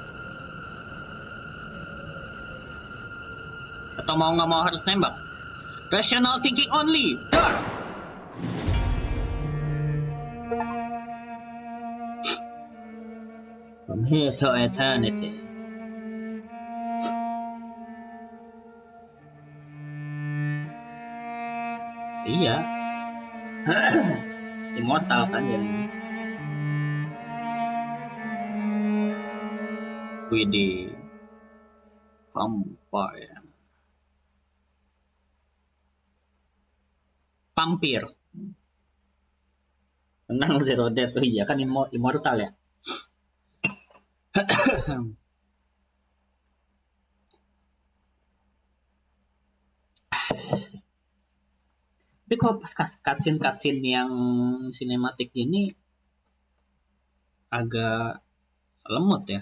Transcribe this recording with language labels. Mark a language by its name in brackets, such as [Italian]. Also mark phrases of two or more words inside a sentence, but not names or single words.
[Indonesian] Atau mau nggak mau harus nembak? [English] Rational thinking only. Dar! From here to eternity. [Indonesian] Iya. Immortal kan jadinya. Widih. Vampyr. Vampyr. Tenang Zero Death tuh iya kan immortal ya. Tapi kalau pas cutscene yang sinematik gini agak lemot ya.